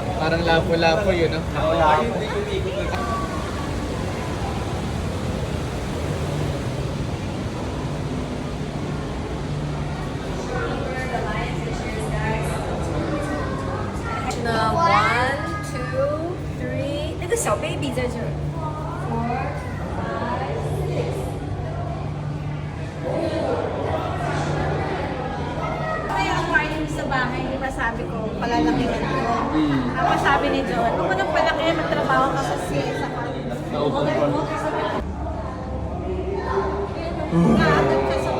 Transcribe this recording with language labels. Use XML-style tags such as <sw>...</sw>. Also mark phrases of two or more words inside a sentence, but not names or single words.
<tl>Parang lapo-lapo yun, no? Ay, hindi umikot. Na 1, 2, 3，</tl> <zh>那个小 baby 在这儿。</zh> <tl>Kaya ang warning sa bahay, di ba sabi ko, palalakihan ko. Tapos sabi ni John, huwag mo nang palaki, magtrabaho ka sa CS. Naagad ka sa</tl>